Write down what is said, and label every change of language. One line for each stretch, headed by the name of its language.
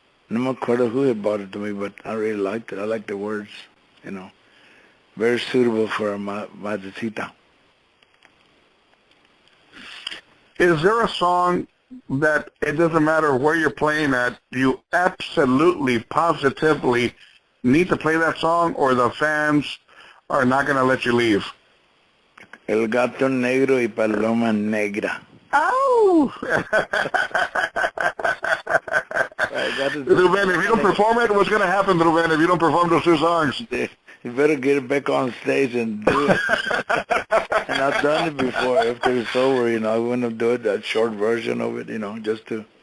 Spanish: No me acuerdo
English: who had bought it to me, but I really liked it. I liked the words, very suitable for a madrecita. Is there a song that it doesn't matter where you're playing at, you absolutely, positively need to play that song, or the fans are not going to let you leave?
Spanish: El gato negro y paloma negra.
English: Oh! Ruben, if you don't perform it, what's going to happen, Ruben, if you don't perform those 2 songs? You better get it back on stage and do it. And I've done it before. After it's over, I want to do it, that short version of it, just to